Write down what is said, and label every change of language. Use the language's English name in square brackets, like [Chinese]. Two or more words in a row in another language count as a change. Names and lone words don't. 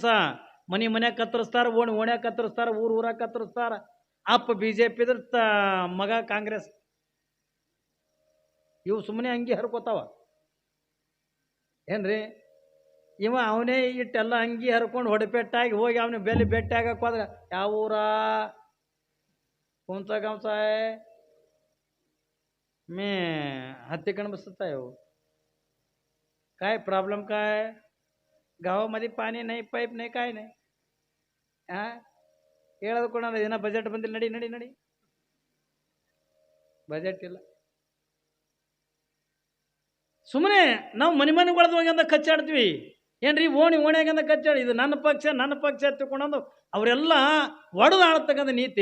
[Kannada] ಮನ್ಯಾಗ ಕತ್ತರಿಸ್ತಾರ, ಓಣ್ಯಾಗ ಕತ್ತರಿಸ್ತಾರ, ಊರಾಗ ಕತ್ತರಿಸ್ತಾರ. ಅಪ್ಪ BJP ಇದ್ರ ಮಗ ಕಾಂಗ್ರೆಸ್. ಇವು ಸುಮ್ಮನೆ ಅಂಗಿ ಹರ್ಕೋತಾವ ಏನ್ರಿ. ಇವ ಅವನೇ ಇಟ್ಟೆಲ್ಲ ಅಂಗಿ ಹರ್ಕೊಂಡು ಹೊಡೆಪೆಟ್ಟಾಗಿ ಹೋಗಿ ಅವನ ಬೆಲೆ ಬೆಟ್ಟಿ ಆಗಕ್ಕೆ ಹೋದ್ರೆ, ಯಾವ ಊರ [Marathi] कोणता गावचा आहे? मी हत्तीकडे बसत आहे. हो काय प्रॉब्लेम काय? गावामध्ये पाणी नाही, पाईप नाही, काय नाही. [Kannada] हां ಹೇಳೋದು ಕೂಡ ದಿನ ಬಜೆಟ್ ಬಂದಿಲ್ಲ, ನಡಿ ಬಜೆಟ್ ಇಲ್ಲ. ಸುಮ್ಮನೆ ನಾವು ಮನೆಗೊಳದ ಕಚ್ಚಾಡ್ತೀವಿ ಏನ್ರಿ. ಓಣ್ಯಾಗಂದ ಕಚ್ಚಾಡಿ, ಇದು ನನ್ನ ಪಕ್ಷ ತಿಳ್ಕೊಂಡು ಅವರೆಲ್ಲ ಒಡೆದು ಆಳತಕ್ಕಂಥ ನೀತಿ.